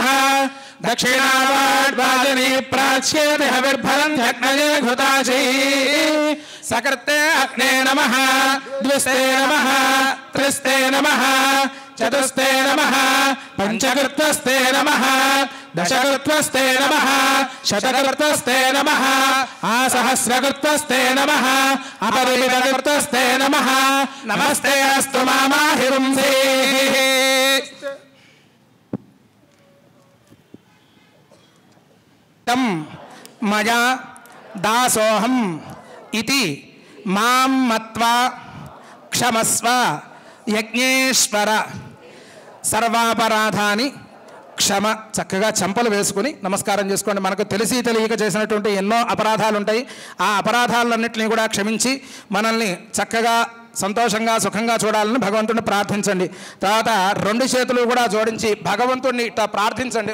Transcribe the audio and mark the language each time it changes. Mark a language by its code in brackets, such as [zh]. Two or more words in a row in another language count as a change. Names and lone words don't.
[sa] दक्षिणावाड्वादिनी प्राच्येति हविर्भरन् ह्यग्नये घृताशी सकृते अग्ने नमः द्विस्ते नमः त्रिस्ते नमः चतुस्ते नमः पञ्चकृत्वस्ते नमः दशकृत्वस्ते नमः शतकृत्वस्ते नमः आसहस्रकृत्वस्ते नमः अपरिमितकृत्वस्ते नमः नमस्ते अस्तु मामाहिरुंसे तं मया दासोहम इति मां मत्वा क्षमस्व यज्ञेश्वर సర్వాపరాధాని క్షమ. [te] చక్కగా చెంపలు వేసుకుని నమస్కారం చేసుకోండి. మనకు తెలిసి తెలియక చేసినటువంటి ఎన్నో అపరాధాలు ఉంటాయి. ఆ అపరాధాలన్నింటినీ కూడా క్షమించి మనల్ని చక్కగా సంతోషంగా సుఖంగా చూడాలని భగవంతుడిని ప్రార్థించండి. తర్వాత రెండు చేతులు కూడా జోడించి భగవంతుడిని ఇట్లా ప్రార్థించండి.